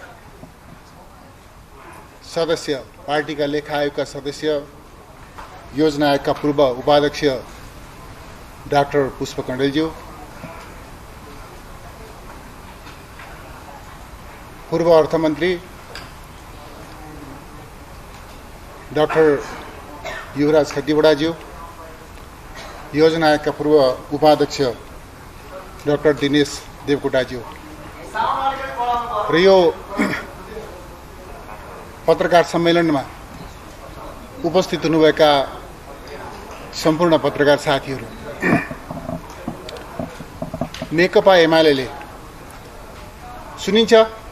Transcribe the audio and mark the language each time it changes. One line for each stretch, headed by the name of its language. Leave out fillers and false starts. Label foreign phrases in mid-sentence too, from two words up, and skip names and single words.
Nepali: सदस्य, पार्टीका लेखा आयोगका सदस्य, योजना आयोगका पूर्व उपाध्यक्ष डाक्टर पुष्प कण्डेलज्यू, पूर्व अर्थमन्त्री डाक्टर युवराज खतिवड़ाज्यू, योजना आयोगका पूर्व उपाध्यक्ष डाक्टर दिनेश देवकोटाज्यू र यो पत्रकार सम्मेलनमा उपस्थित हुनुभएका सम्पूर्ण पत्रकार साथीहरू, नेकपा एमाले सुनिन्छ?